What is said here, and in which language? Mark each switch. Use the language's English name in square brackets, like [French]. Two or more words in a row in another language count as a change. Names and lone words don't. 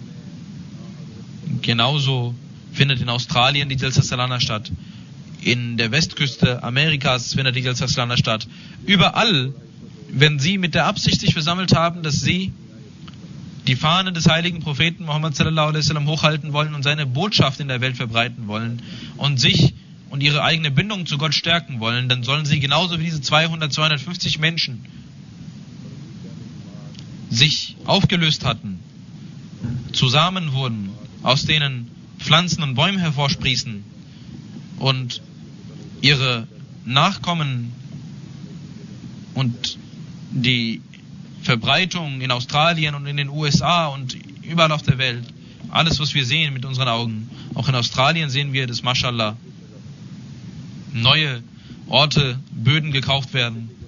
[German] Genauso findet in Australien die Jalsa Salana statt, in der Westküste Amerikas findet die Jalsa Salana statt. Überall, wenn sie mit der Absicht sich versammelt haben, dass sie die Fahne des heiligen Propheten Muhammad [Arabic] صلى الله عليه وسلم [German] hochhalten wollen und seine Botschaft in der Welt verbreiten wollen und sich und ihre eigene Bindung zu Gott stärken wollen, dann sollen sie genauso wie diese 200, 250 Menschen sich aufgelöst hatten, zusammen wurden, aus denen Pflanzen und Bäume hervorsprießen und ihre Nachkommen und die Verbreitung in Australien und in den USA und überall auf der Welt, alles was wir sehen mit unseren Augen, auch in Australien sehen wir, dass Mashallah neue Orte, Böden gekauft werden.